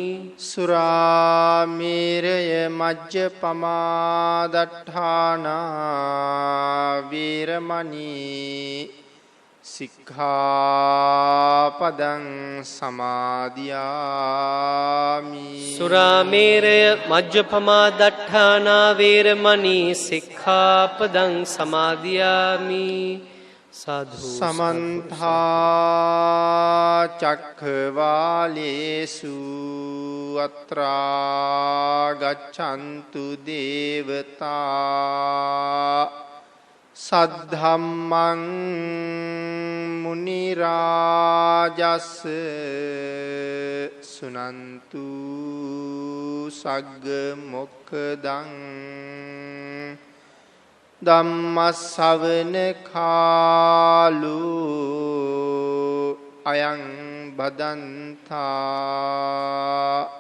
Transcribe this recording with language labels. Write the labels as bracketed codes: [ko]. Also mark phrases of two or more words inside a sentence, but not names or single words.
[pi] සුරාමේරය මජ්ජපමා දට්ඨානා වීරමණී සික්ඛාපදං සමාදියාමි. සුරාමේරය මජ්ජපමා දට්ඨානා වේරමණී සික්ඛාපදං සමාදියාමි. සාදු. සමන්ත චක්ඛවාලේසු අත්‍රා ගච්ඡන්තු දේවතා සද්ධම්මං මුනි රාජස් සුනන්තු සග්ග මොක්ඛදං ධම්මස්සවන කාලෝ අයං බදන්තා.